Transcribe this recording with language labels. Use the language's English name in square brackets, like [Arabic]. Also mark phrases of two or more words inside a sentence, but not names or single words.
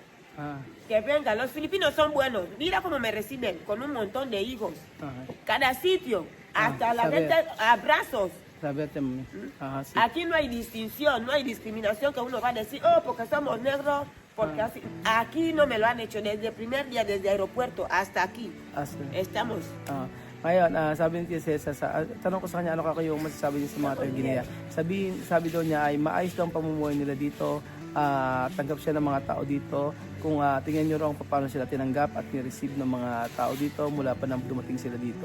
[Spanish] Que vengan, los filipinos son buenos. Mira cómo me reciben, con un montón de hijos. Cada sitio, hasta la gente, abrazos. Sí. Aquí no hay distinción, no hay discriminación que uno va a decir, oh, porque somos negros, porque así. Aquí no me lo han hecho desde el primer día, desde el aeropuerto hasta aquí. Estamos. [Filipino] Ngayon, sabi ni Tia Cesa, tanong ko sa kanya, ano yung masasabi niya sa mga taga Guinea? Sabi daw niya ay maayos daw ang pamumuhay nila dito, tanggap siya ng mga tao dito. Kung tingnan nyo rin paano sila tinanggap at ni-receive ng mga tao dito mula pa nang dumating sila dito.